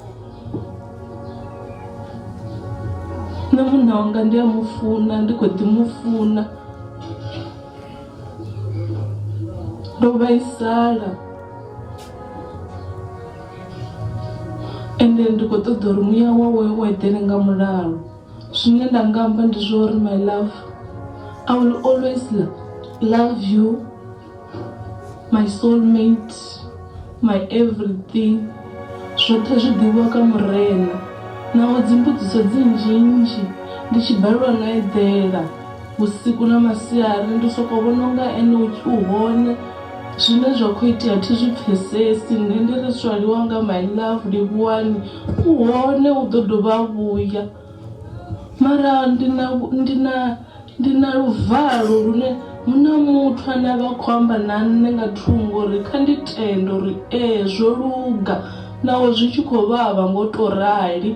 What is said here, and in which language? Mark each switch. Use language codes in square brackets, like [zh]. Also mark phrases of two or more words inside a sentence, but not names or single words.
[ve] Na munna wanga ndi a mufuna, ndi khou ḓi mufuna. Ndo vhaisala ende ndi khou ṱoḓa uri muya wawe u eḓele nga mulalo. Zwine nda nga amba ndi zwa uri [en] my love, I will always love you, my soulmate, my everything. [ve] Zwoṱhe zwi ḓivhiwa ka murena. Naho dzimbudziso dzi nnzhi ndi tshi balelwa no eḓela vhusiku na masiari ndi sokou vhona unga ene u hone. Zwine zwa khou itea thi zwi pfhesesi. Nṋe ndi ri swaliwa nga [en] my love [ve] livhuwani u hone u ḓo dovha vhuya. Mara ndi na luvalo lune muna muthu ane a vha khou amba na nne nga thungo uri kha ndi tende uri zwo luga naho zwi tshi khou vhavha ngo to rali.